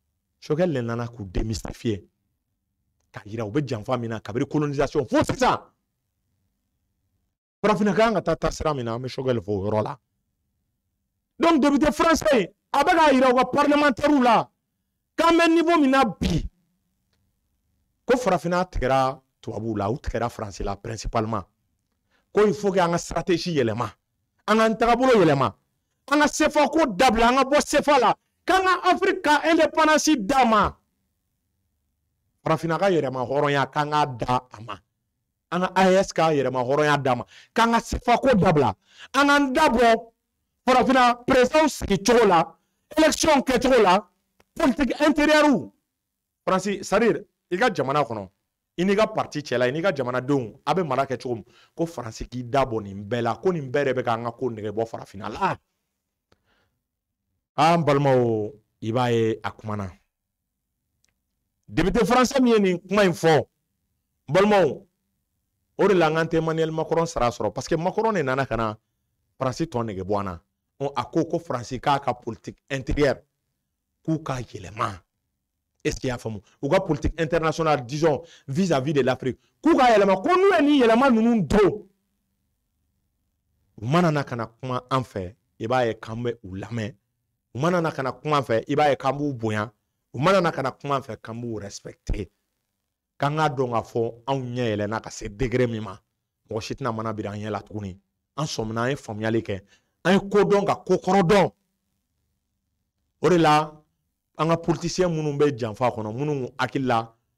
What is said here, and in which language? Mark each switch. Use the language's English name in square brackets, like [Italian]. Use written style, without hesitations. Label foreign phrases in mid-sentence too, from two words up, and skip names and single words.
[Bambara] kwa Choguel le nana k'u démystifier k'a yira u bɛ janfa min na kabiri colonisation fo sisan farafinna kan ka taa sira min na an bɛ Choguel fɔ o yɔrɔ la [French] donc député français [Bambara] a bɛ k'a yira u ka parlementaires la k'an bɛ niveau min na bi ko farafinna tigɛra tubabuw la u tigɛra faransi la principalement ko [French] il faut que [Bambara] an ka stratégie yɛlɛma an k'an tagabolo yɛlɛma an ka CFA ko dabila an ka bɔ CFA la k'an ka Afrique ka indépendance d'a ma farafinna ka yɛrɛma hɔrɔnya k'an k'a da a ma an ka AES ka yɛrɛma hɔrɔnya d'a ma k'an ka CFA ko dabila an k'an da bɔ farafinna président sigi cogo la élection kɛcogo la [French] politique intérieure [Bambara] faransi [French] c'est-à-dire [Bambara] i ka jamana kɔnɔ i n'i ka parti cɛla i n'i ka jamanadenw a bɛ mara kɛ cogo min ko faransi k'i da bɔ nin bɛɛ la ko nin bɛɛ de bɛ k'an ka ko nɛgɛ bɔ farafinna la an balimaw i b'a ye a kumana [French] député français [Bambara] min ye nin kuma in fɔ balimaw o de la an tɛ Emmanuel Macron sara sɔrɔ [French] parce que [Bambara] Macron de nana ka na faransi tɔn nɛgɛ bɔ an na a ko faransi k'a ka [French] politique intérieure [Bambara] k'u k'a yɛlɛma [French] est-ce qu'il y a [Bambara] faamu u ka [French] politique internationale disons vis-à-vis de l'Afrique [Bambara] k'u k'a yɛlɛma ko n'u ye nin yɛlɛma ninnu don u mana na ka na kuma an fɛ i b'a ye k'an bɛ u lamɛn u mana na ka na kuma an fɛ i b'a ye k'an b'u bonya u mana na ka na kuma an fɛ k'an b'u respecter k'an k'a dɔn k'a fɔ anw ɲɛ yɛlɛnna ka se degré min ma mɔgɔ si tɛna mana biri an ɲɛ la tuguni an sɔmina an ye faamuyali kɛ an ye ko dɔn ka ko kɔrɔ dɔn o de la an ka politicien minnu bɛ janfa kɔnɔ minnu hakili la